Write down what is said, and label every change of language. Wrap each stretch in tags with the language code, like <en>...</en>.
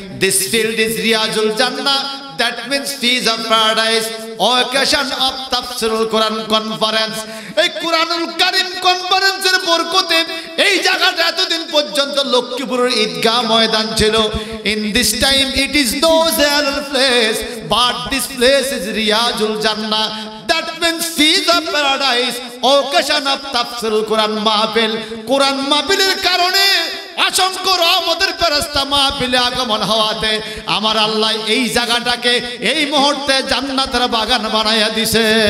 <en>This field is Riyazul Jannah, that means fees of paradise. Occasion of Tafsirul Quran conference,</en> <bn>এই কুরআনুল কারীম কনফারেন্সের বরকতে এই জায়গাটা এতদিন পর্যন্ত লক্ষ্মীপুরের ঈদগাহ ময়দান ছিল।</bn> <en>In this time it is no general place, but this place is Riyazul Jannah, that means fees of paradise. Occasion of Tafsirul Quran</en> <bn>মাহফিল, কোরআন মাহফিলের কারণে অসংখ্য রহমতের ফেরেশতা মাহফিলে আগমন হওয়াতে আমার আল্লাহ এই জায়গাটাকে এই মুহূর্তে জান্নাতের বাগান বানাইয়া দিছে।</bn>